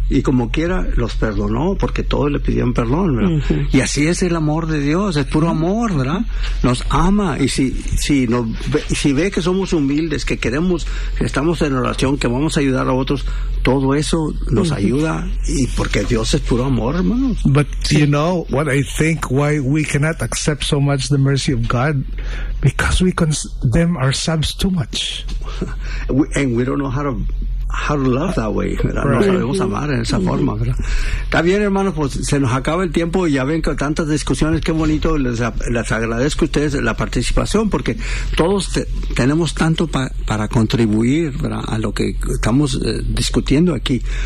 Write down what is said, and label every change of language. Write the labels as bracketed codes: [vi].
[es] Y como quiera, los perdonó porque todos le pidieron perdón, ¿verdad? Y así es el amor de Dios, es puro amor, ¿verdad? Nos ama. Y si ve que somos humildes, que queremos, que estamos en oración, que vamos a ayudar a otros, todo eso nos ayuda. Y porque Dios es puro amor, hermano. [en] But you know what I think, why we cannot accept so much the mercy of God? Because we condemn ourselves too much. And we don't know how to love that way. [es] Right. No sabemos amar en esa forma, ¿verdad? Está bien, hermanos, pues se nos acaba el tiempo. Ya ven que tantas discusiones, qué bonito. Les agradezco a ustedes la participación, porque todos tenemos tanto para contribuir, ¿verdad? A lo que estamos discutiendo aquí.